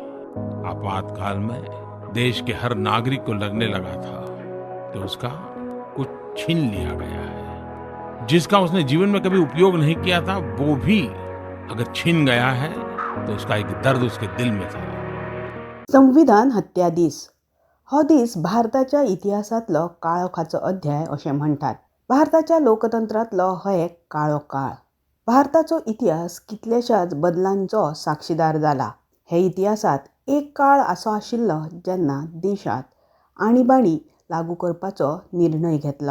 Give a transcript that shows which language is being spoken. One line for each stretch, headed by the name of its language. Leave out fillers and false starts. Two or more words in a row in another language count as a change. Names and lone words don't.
Hindi: आपातकाल में देश के हर नागरिक को लगने लगा था कि उसका कुछ छीन लिया गया है। जिसका उसने जीवन में कभी उपयोग नहीं किया था, वो भी अगर छीन गया है तो उसका एक दर्द उसके दिल में था।
Konkani: संविधान हत्या दीस हो दीस भारताच्या इतिहासातलो काळोखाचो अध्याय अशें म्हणटात. भारताच्या लोकतंत्रांतलो हो एक काळो काळ. भारताचो इतिहास कितल्याशाच बदलांचो साक्षीदार जाला. हे इतिहासात एक काळ असो आशिल्लो जेन्ना देशात आणीबाणी लागू करपाचो निर्णय घेतलो.